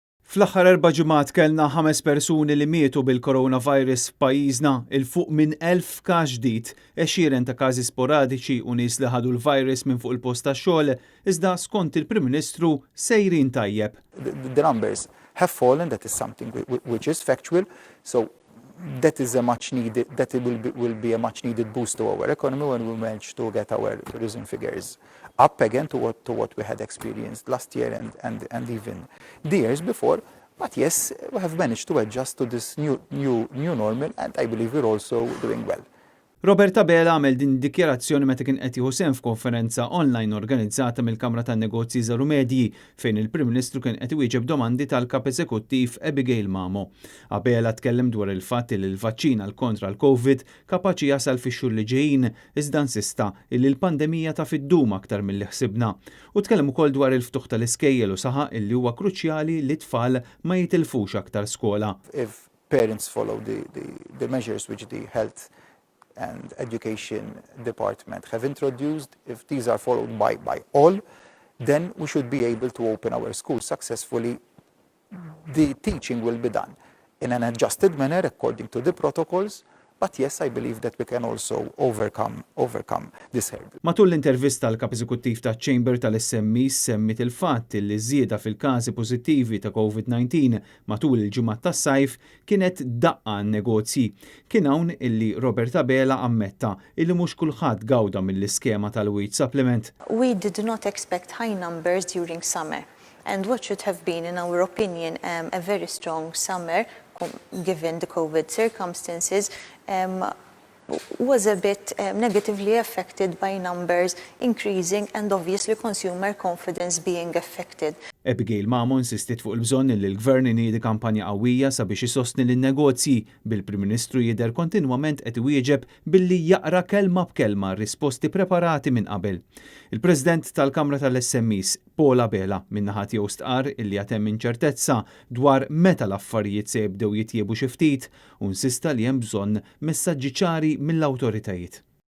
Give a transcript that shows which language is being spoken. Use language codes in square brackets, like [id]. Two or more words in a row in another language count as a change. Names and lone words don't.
[mt] Fl-aħħar 4 ġimgħat kellna 5 persuni li mietu bil-coronavirus f'pajjiżna, il fuq minn 1000 każ ġdid, 20 ta' każi sporadiċi u nies li ħadu l-virus minn fuq il-post tax-xogħol, iżda skont il-Prim Ministru sejrin tajjeb. [en] The numbers have fallen, that is something which is factual, so that is a much needed, that will be a much needed boost to our economy when we manage to get our tourism figures up again to what we had experienced last year and even the years before. But yes, we have managed to adjust to this new normal, and I believe we're also doing well. [mt] Robert Abela għamel din dikjarazzjoni meta kien qed jieħu sehem f'konferenza online organizzata mill-Kamra tan-Negozji Żaru Medji fejn il-Prim Ministru kien qed iwieġeb domandi tal-Kap Eżekuttiv Abigail Mamo. Abela tkellem dwar il-fatt li l-vaċċin għal kontra l-COVID kapaċi jasal fix-xhur li ġejjin iżda insista li l-pandemija ta' fid-dum aktar milli ħsibna. U tkellem ukoll dwar il-ftuħ tal-iskejjel u saħaq illi huwa kruċjali li tfal ma jitilfux aktar skola. [en] If parents follow the measures which the health and education department have introduced, if these are followed by all, then we should be able to open our schools successfully. The teaching will be done in an adjusted manner according to the protocols, but yes, I believe that we can also overcome this hurdle. [mt] Matul l-intervista l-Kap Eżekuttiv taċ-Chamber tal-SMEs semmit il-fatt li żieda fil-każi pożittivi ta' COVID-19 matul il-ġimgħat tas-sajf kienet daqqa n-negozji. Kien hawn illi Robert Abela ammetta illi mhux kulħadd gawda mill-iskema tal- [en] wheat supplement. We did not expect high numbers during summer, and what should have been, in our opinion, a very strong summer given the COVID circumstances, was a bit negatively affected by numbers increasing and obviously consumer confidence being affected. [mt] Abigail Mamo insistit fuq il-bżonn li l-Gvern iniedi kampanja qawwija sabiex isostni lin-negozji bil-Prim Ministru jidher kontinwament qed iwieġeb billi jaqra kelma b'kelma risposti preparati minn qabel. Il-President tal-Kamra tal-SMEs, Paul Abela, min-naħa tiegħu stqarr illi għad hemm inċertezza dwar meta l-affarijiet se jibdew jitjiebu xi ftit u insista li hemm bżonn messaġġi ċari mill-awtoritajiet.